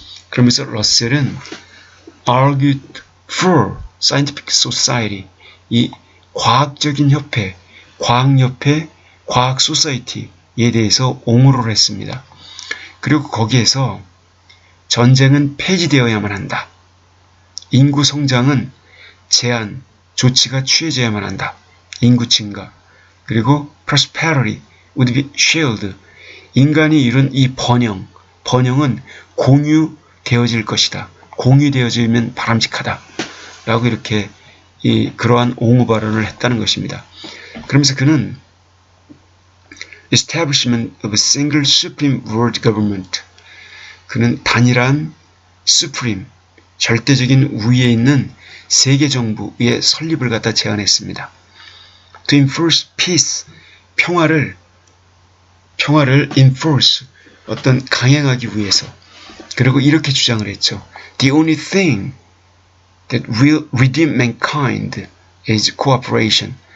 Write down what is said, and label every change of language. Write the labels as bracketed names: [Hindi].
[Korean] 그러면서 러셀은 [English] argued for scientific society, [Korean] 이 과학적인 협회, 과학협회, 과학 소사이티에 대해서 옹호를 했습니다. 그리고 거기에서 전쟁은 폐지되어야만 한다. 인구 성장은 제한, 조치가 취해져야만 한다. 인구 증가. 그리고 [English] prosperity would be shared. [Korean] 인간이 이룬 이 번영은 공유되어질 것이다. 공유되어지면 바람직하다. 라고 이렇게 그러한 옹호 발언을 했다는 것입니다. 그러면서 그는 [English] establishment of a single supreme world government, [Korean] 그는 단일한 supreme, 절대적인 우위에 있는 세계 정부의 설립을 갖다 제안했습니다. [English] To enforce peace, [Korean] 평화를 enforce, 어떤 강행하기 위해서. 그리고 이렇게 주장을 했죠. [English] The only thing that will redeem mankind is cooperation.